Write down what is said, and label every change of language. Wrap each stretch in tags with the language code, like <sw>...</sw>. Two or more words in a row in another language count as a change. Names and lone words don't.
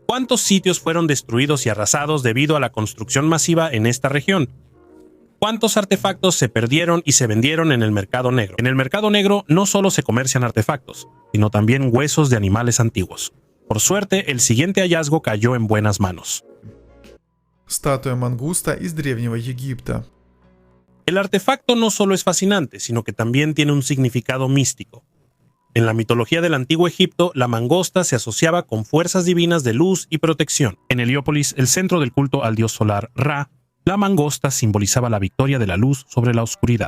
<es>¿Cuántos sitios fueron destruidos y arrasados debido a la construcción masiva en esta región? ¿Cuántos artefactos se perdieron y se vendieron en el mercado negro? En el mercado negro no solo se comercian artefactos, sino también huesos de animales antiguos. Por suerte, el siguiente hallazgo cayó en buenas manos.</es> <ru>Статуя мангуста из Древнего Египта.</ru> <es>El artefacto no solo es fascinante, sino que también tiene un significado místico. En la mitología del antiguo Egipto, la mangosta se asociaba con fuerzas divinas de luz y protección. En Heliópolis, el centro del culto al dios solar Ra, la mangosta simbolizaba la victoria de la luz sobre la oscuridad.</es>